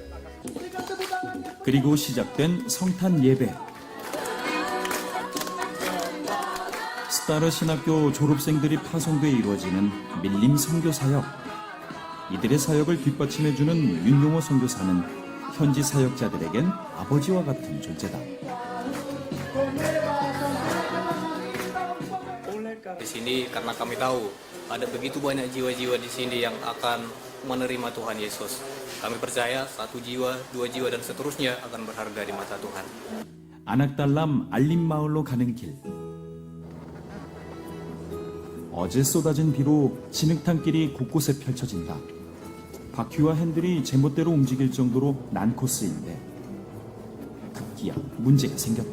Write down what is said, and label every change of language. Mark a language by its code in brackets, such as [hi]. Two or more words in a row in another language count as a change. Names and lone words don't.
[ko] 그리고 시작된 성탄 예배. 스타르 신학교 졸업생들이 파송돼 이루어지는 밀림 선교사역. 이들의 사역을 뒷받침해주는 윤용호 선교사는 현지 사역자들에겐 아버지와 같은 존재다. [id] Di sini karena kami tahu ada begitu banyak jiwa-jiwa di sini yang akan menerima Tuhan Yesus. Kami percaya 1 jiwa, 2 jiwa dan seterusnya akan berharga di mata Tuhan. [ko] 아낙달람 알림마을로 가는 길. 어제 쏟아진 비로 진흙탕길이 곳곳에 펼쳐진다. 바퀴와 핸들이 제멋대로 움직일 정도로 난 코스인데 급기야 문제가 생겼다.